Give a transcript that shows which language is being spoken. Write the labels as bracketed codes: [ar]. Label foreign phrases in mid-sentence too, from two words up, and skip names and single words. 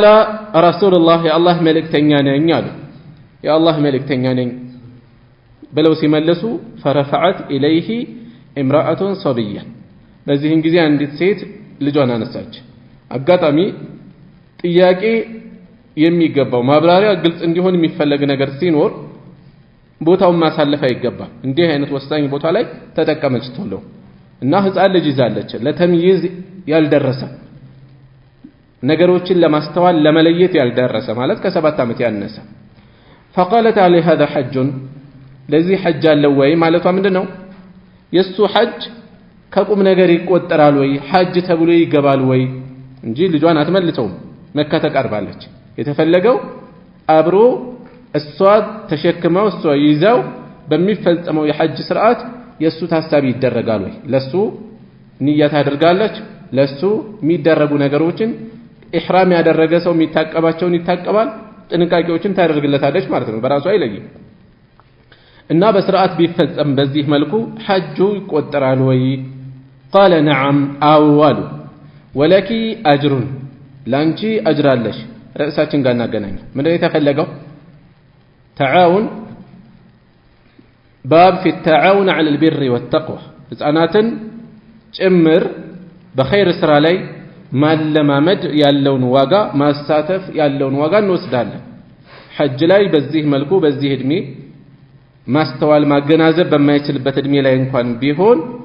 [am] ረሱሉላህ የአላህ መልእክተኛ ነኝ አሉ። የአላህ መልእክተኛ ነኝ ብለው ሲመለሱ [ar] فرفعت إليه امرأة صبيا [am] በዚህን ጊዜ አንዲት ሴት ልጇን አነሳች። አጋጣሚ ጥያቄ የሚገባው ማብራሪያ ግልጽ እንዲሆን የሚፈለግ ነገር ሲኖር ቦታውን ማሳለፍ አይገባም። እንዲህ አይነት ወሳኝ ቦታ ላይ ተጠቀመች ቶሎ እና ህፃን ልጅ ይዛለች ለተምይዝ ያልደረሰ ነገሮችን ለማስተዋል ለመለየት ያልደረሰ ማለት ከ7 ዓመት ያነሰ [ar] فقالت عليه هذا حج [am] ለዚህ ሐጅ አለው ወይ ማለቷ ምንድነው የሱ ሐጅ ከቁም ነገር ይቆጠራል ወይ ሐጅ ተብሎ ይገባል ወይ እንጂ ልጇን አትመልሰውም መካ ተቀርባለች የተፈለገው አብሮ እሷ ተሸክመው እሷ ይዛው በሚፈጸመው የሐጅ ስርዓት የሱ ታሳቢ ይደረጋል ወይ ለሱ ንያት አድርጋለች ለሱ የሚደረጉ ነገሮችን ኢህራም ያደረገ ሰው የሚታቀባቸውን ይታቀባል ጥንቃቄዎችን ታደርግለታለች ማለት ነው በራሱ አይለይም እና በስርዓት ቢፈጸም በዚህ መልኩ ሐጁ ይቆጠራል ወይ [ar] قال نعم [am] አዋሉ [ar] ولك أجر [am] ላንቺ አጅራለሽ ራሳችን ጋር እናገናኝ ምንድነው የተፈለገው تعاون [ar] باب في التعاون على البر والتقوى [am] ህፃናትን ጭምር በኸይር ስራ ላይ ማለማመድ ያለውን ዋጋ ማሳተፍ ያለውን ዋጋ እንወስዳለን ሐጅ ላይ በዚህ መልኩ በዚህ እድሜ ማስተዋል ማገናዘብ በማይችልበት እድሜ ላይ እንኳን ቢሆን